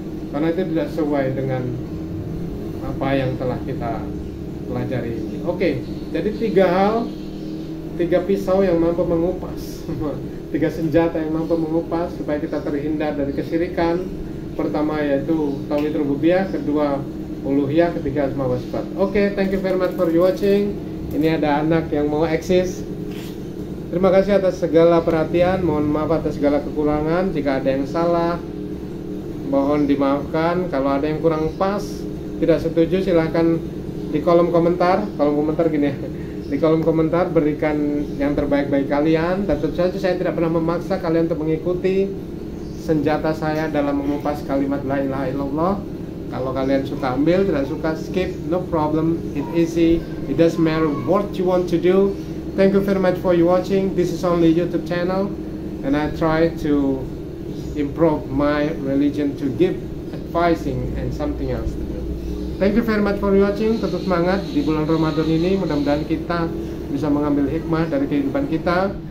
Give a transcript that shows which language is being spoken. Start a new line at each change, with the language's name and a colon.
Indonesian: karena itu tidak sesuai dengan apa yang telah kita pelajari. Oke, jadi 3 hal, 3 pisau yang mampu mengupas 3 senjata yang mampu mengupas supaya kita terhindar dari kesyirikan. Pertama yaitu tauhid rububiyah, kedua uluhiyah, ketiga asma wa sifat.
English: Oke, thank you very much for watching.
Indonesian: Ini ada anak yang mau eksis. Terima kasih atas segala perhatian. Mohon maaf atas segala kekurangan. Jika ada yang salah, mohon dimaafkan. Kalau ada yang kurang pas, tidak setuju, silahkan di kolom komentar. Kolom komentar gini ya, di kolom komentar berikan yang terbaik bagi kalian. Dan tentu saja saya tidak pernah memaksa kalian untuk mengikuti senjata saya dalam mengupas kalimat
Arabic: la ilaha illallah.
Indonesian: Kalau kalian suka ambil, tidak suka skip,
English: no problem, it's easy, it doesn't matter what you want to do. Thank you very much for you watching. This is only YouTube channel, and I try to improve my religion to give advising and something else to do. Thank you very much for watching.
Indonesian: Tetap semangat di bulan Ramadan ini. Mudah-mudahan kita bisa mengambil hikmah dari kehidupan kita.